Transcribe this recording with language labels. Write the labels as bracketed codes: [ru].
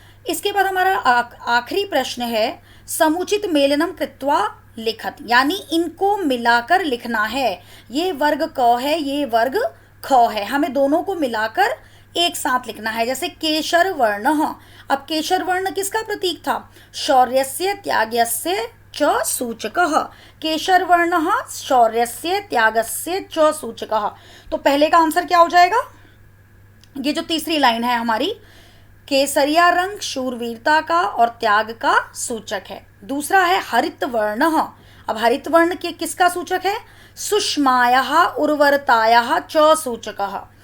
[hi] इसके बाद हमारा आखिरी प्रश्न है [sa] समुचित मेलनम कृत्वा लिखत, [hi] यानी इनको मिलाकर लिखना है। ये वर्ग क है, ये वर्ग ख है, हमें दोनों को मिलाकर एक साथ लिखना है। जैसे केशर वर्ण, अब केशर वर्ण किसका प्रतीक था, [sa] शौर्यस्य त्यागस्य च सूचकः। केशर वर्ण शौर्यस्य त्यागस्य च सूचकः। [hi] तो पहले का आंसर क्या हो जाएगा, ये जो तीसरी लाइन है हमारी, केसरिया रंग शूरवीरता का और त्याग का सूचक है। दूसरा है हरित वर्ण, अब हरित वर्ण के किसका सूचक है, [sa] सुषमायाः उर्वरतायाः च सूचकः।